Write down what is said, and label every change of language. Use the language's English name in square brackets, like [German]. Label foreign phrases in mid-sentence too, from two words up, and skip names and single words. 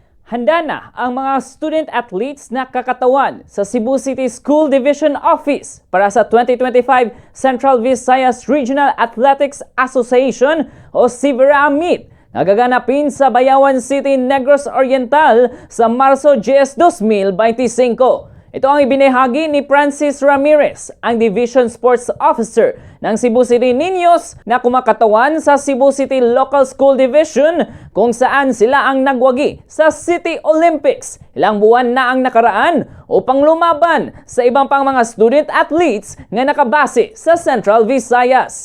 [Filipino] Handa na ang mga student athletes na kakatawan sa Cebu City School Division Office para sa 2025 Central Visayas Regional Athletics Association o CVRA Meet na gaganapin sa Bayawan City, Negros Oriental sa Marso 10, 2025. Ito ang ibinahagi ni Francis Ramirez, ang Division Sports Officer ng Cebu City Niños na kumakatawan sa Cebu City Local School Division kung saan sila ang nagwagi sa City Olympics ilang buwan na ang nakaraan upang lumaban sa ibang pang mga student athletes na nakabase sa Central Visayas.